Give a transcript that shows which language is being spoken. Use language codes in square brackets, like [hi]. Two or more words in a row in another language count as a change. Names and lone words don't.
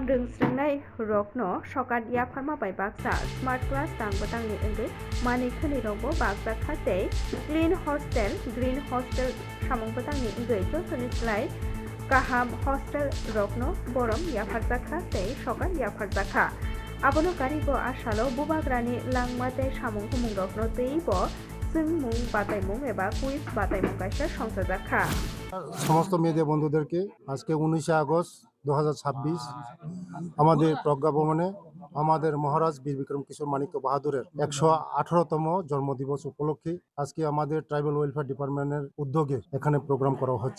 [trp] रोंस्रोंनाय रकनो सकात याफारमा बाय बाक्सा [en] smart class [trp] तांबतांनि ओंगै मानिखनि रंबो बाक्साखा तै [en] clean hostel green hostel [trp] सामंबतांनि ओंगै जसनिस्लाय गाहाम हस्टेल रकनो बरं याफारजाखा तै सकात याफारजाखा आबनो कारिबो आसालो बुबाग्रानि लांमाते सामुं हुमुं रकनो तैबो जोंमुं बातायमुं एबा कुइज बातायमुं कायसा संसाजाखा [bn] সমস্ত মিডিয়া বন্ধুদেরকে আজকে 19 আগস্ট 2026 আমাদের প্রজ্ঞা ভবনে আমাদের মহারাজ বীর বিক্রম কিশোর মানিক্য বাহাদুরের 118তম জন্মদিবস উপলক্ষে আজকে আমাদের ট্রাইবাল ওয়েলফেয়ার ডিপার্টমেন্টের উদ্যোগে এখানে প্রোগ্রাম করা হচ্ছে।